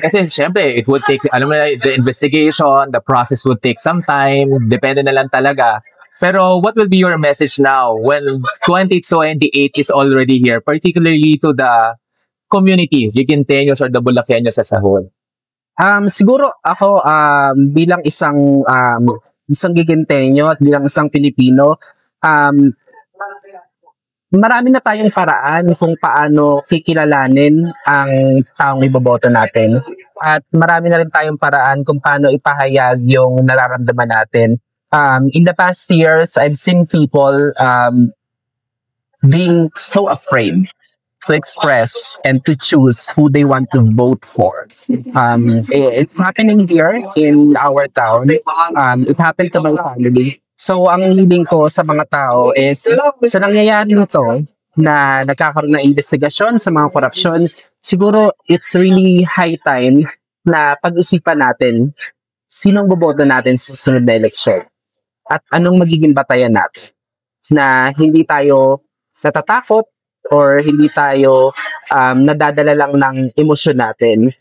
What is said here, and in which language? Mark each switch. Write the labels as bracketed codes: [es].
[tl] Kasi syempre, [en] it would take, [tl] alam mo na, [en] the investigation, the process would take some time, [tl] depende na lang talaga. Pero [en] what will be your message now when 2028 is already here, particularly to the community, Giginteños or the Bulakeños as a whole? [tl] Siguro ako bilang isang Giginteño at bilang isang Pilipino, marami na tayong paraan kung paano kikilalanin ang taong iboboto natin. At marami na rin tayong paraan kung paano ipahayag yung nararamdaman natin. [en] In the past years, I've seen people being so afraid to express and to choose who they want to vote for. It's happening here in our town. It happened to my family. [tl] So, ang hiling ko sa mga tao is, sa nangyayari nito, na nagkakaroon ng investigasyon sa mga korupsyon, siguro [en] it's really high time [tl] na pag-isipan natin sinong boboto natin sa susunod na eleksyon at anong magiging batayan natin na hindi tayo natatakot or hindi tayo nadadala lang ng emosyon natin.